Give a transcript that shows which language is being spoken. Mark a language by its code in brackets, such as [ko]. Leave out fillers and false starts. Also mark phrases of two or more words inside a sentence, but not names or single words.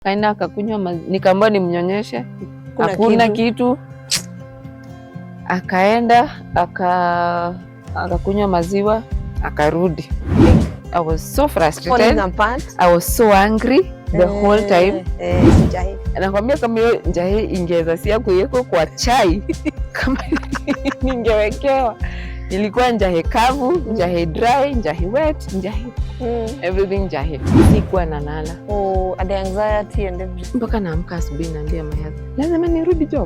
[sw] Kaenda akakunywa nikaambiwa nimnyonyeshe. Hakuna kitu. Akaenda akakunywa maziwa akarudi. [en] I was so frustrated. I was so angry the whole time. [sw] Anakwambia kama hiyo njahe ingeza si kuweko kwa chai kama ningewekewa. Ilikuwa njahe kavu, njahe dry, njahe wet, njahe everything njahe. Sikuwa nalala. [en] The anxiety and everything. [sw] Mpaka naamka asubuhi naambia [en] my husband, [sw] lazima nirudi job.